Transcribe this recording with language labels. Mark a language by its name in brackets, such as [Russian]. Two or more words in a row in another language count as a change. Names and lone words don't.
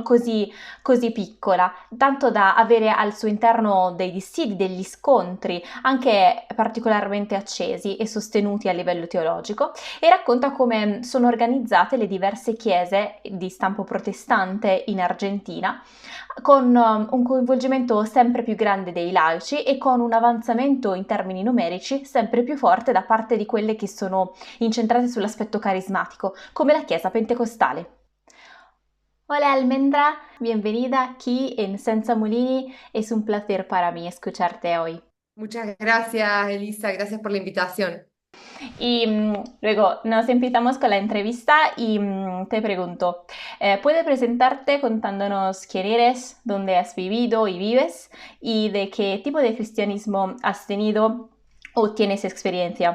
[Italian] così piccola, tanto da avere al suo interno dei dissidi, degli scontri, anche particolarmente accesi e sostenuti a livello teologico, e racconta come sono organizzate le diverse chiese di stampo protestante in Argentina, con un coinvolgimento sempre più grande dei laici e con un avanzamento in termini numerici sempre più forte da parte di quelle che sono incentrate sull'aspetto carismatico, come la Chiesa Pentecostale. [Spanish] Hola Almendra, bienvenida aquí en Senza Molini. Es un placer para mí escucharte hoy. Muchas gracias, Elisa, gracias por la invitación. Y luego nos empezamos con la entrevista y te pregunto, ¿puedes presentarte contándonos quién eres, dónde has vivido y vives y de qué tipo de cristianismo has tenido o tienes experiencia?